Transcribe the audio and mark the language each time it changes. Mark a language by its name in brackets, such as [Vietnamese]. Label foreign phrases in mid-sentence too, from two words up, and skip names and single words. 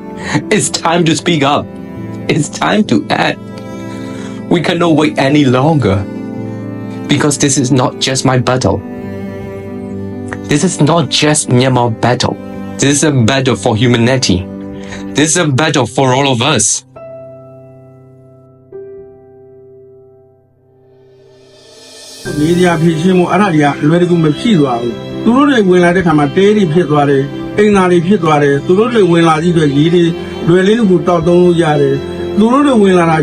[English] It's time to speak up. It's time to act. We cannot wait any longer. Because this is not just my battle. This is not just Myanmar battle. This is a battle for humanity. This is a battle for all of us. [Burmese] နေရာဖြစ်ချင်းမို့အဲ့ဒါတွေကလွယ်တကူမဖြစ်သွားဘူးသူတို့တွေဝင်လာတဲ့ခါမှာတဲတွေဖြစ်သွားတယ်အိမ်သာတွေဖြစ်သွားတယ်သူတို့တွေဝင်လာပြီးတော့ရေတွေလွယ်လေးကိုတောက်သုံးလို့ရတယ်သူတို့တွေဝင်လာတာ